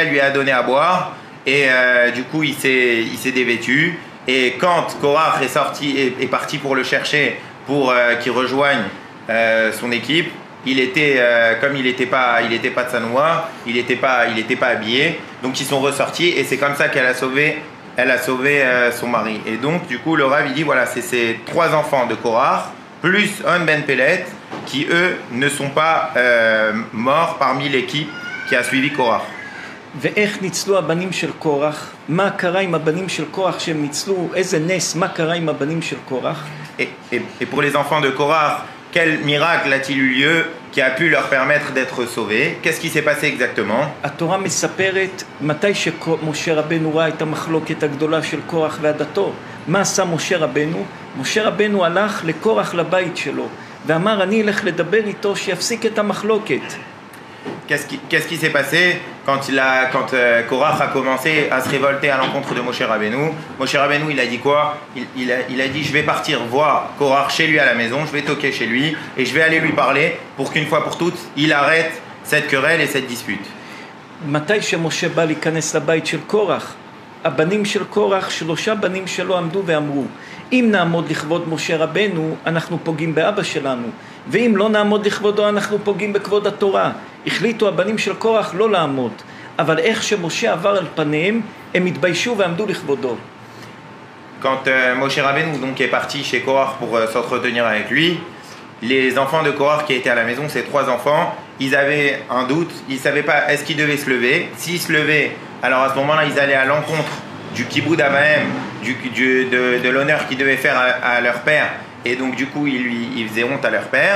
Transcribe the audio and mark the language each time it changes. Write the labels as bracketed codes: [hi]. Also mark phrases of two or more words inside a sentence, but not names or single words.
[fr] Elle lui a donné à boire, et du coup il s'est dévêtu, et quand Korach est parti pour le chercher pour qu'il rejoigne son équipe, il était comme il n'était pas de Sanoua, il n'était pas habillé, donc ils sont ressortis, et c'est comme ça qu'elle a sauvé son mari. Et donc du coup le Rav il dit voilà, c'est ces 3 enfants de Korach plus On Ben Pelet qui eux ne sont pas morts parmi l'équipe qui a suivi Korach. [he] ואיך ניצלו הבנים של קורח? מה קרה עם הבנים של קורח שהם ניצלו? איזה נס, מה קרה עם הבנים של קורח? [fr] Et pour les enfants de Korach, quel miracle a-t-il eu lieu qui a pu leur permettre d'être sauvés? Qu'est-ce qui s'est passé exactement? [he] התורה מספרת מתי שמשה רבנו ראה את המחלוקת הגדולה של קורח ועדתו. מה עשה משה רבנו? משה רבנו הלך לקורח לבית שלו ואמר אני אלך לדבר איתו שיפסיק את המחלוקת. [fr] Qu'est-ce qui s'est passé quand Korach a commencé à se révolter à l'encontre de Moshe Rabbeinu? Moshe Rabbeinu, il a dit quoi? Il a dit je vais partir voir Korach chez lui à la maison, je vais toquer chez lui et je vais aller lui parler pour qu'une fois pour toutes il arrête cette querelle et cette dispute. [he] מתי שמשה בא להיכנס לבית של קורח, הבנים של קורח, 3 בנים שלו עמדו ואמרו אם נעמוד לכבוד משה רבנו אנחנו פוגעים באבא שלנו, ואם לא נעמוד לכבודו אנחנו פוגעים בכבוד התורה. החליטו הבנים של קורח לא לעמוד, אבל איך שמשה עבר על פניהם הם התביישו ועמדו לכבודו. [fr] Quand Moshe Rabbeinu donc est parti chez Korach pour s'entretenir avec lui, les enfants de Korach qui étaient à la maison, ces 3 enfants, ils avaient un doute, ils ne savaient pas est-ce qu'ils devaient se lever. S'ils se levaient, alors à ce moment-là ils allaient à l'encontre du [he] כיבוד אביהם, [fr] de l'honneur qu'ils devaient faire à leur père, et donc du coup ils faisaient honte à leur père.